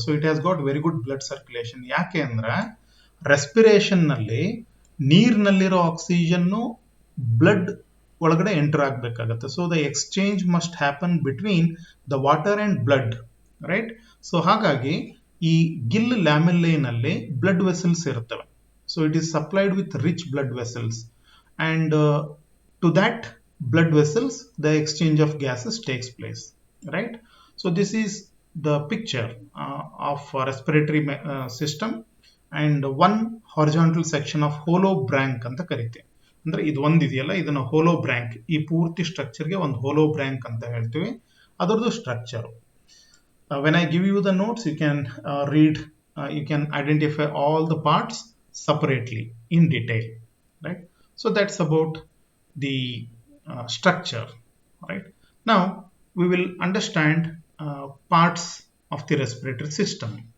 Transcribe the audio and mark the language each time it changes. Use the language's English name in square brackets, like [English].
[English] So it has got very good blood circulation. [Kannada] ಯಾಕೆ ಅಂದ್ರೆ respiration ನಲ್ಲಿ ನೀರಿನಲ್ಲಿರೋ ಆಕ್ಸಿಜನ್ ಬ್ಲಡ್ ಒಳಗಡೆ enter ಆಗಬೇಕಾಗತ್ತೆ. [English] So the exchange must happen between the water and blood, right? [Kannada] So ಹಾಗಾಗಿ ಈ Gill ಲ್ಯಾಮೆಲ್ಲೆನಲ್ಲಿ blood vessels ಇರುತ್ತವೆ. [English] So it is supplied with rich blood vessels, and to that blood vessels the exchange of gases takes place, right? So this is the picture of respiratory system, and one horizontal section of hollow branch [Kannada] ಅಂತ ಕರಿತೀವಿ. ಅಂದ್ರೆ ಇದು ಒಂದಿದೆಯಲ್ಲ, ಇದನ್ನ ಹೋಲೋ ಬ್ರ್ಯಾಂಕ್, ಈ ಪೂರ್ತಿ ಸ್ಟ್ರಕ್ಚರ್ಗೆ ಒಂದು ಹೋಲೋ ಬ್ರ್ಯಾಂಕ್ ಅಂತ ಹೇಳ್ತೀವಿ, ಅದರದ್ದು structure. [English] When I give you the notes, you can read, you can identify all the parts separately in detail, right? So that's about the structure, right? Now we will understand parts of the respiratory system.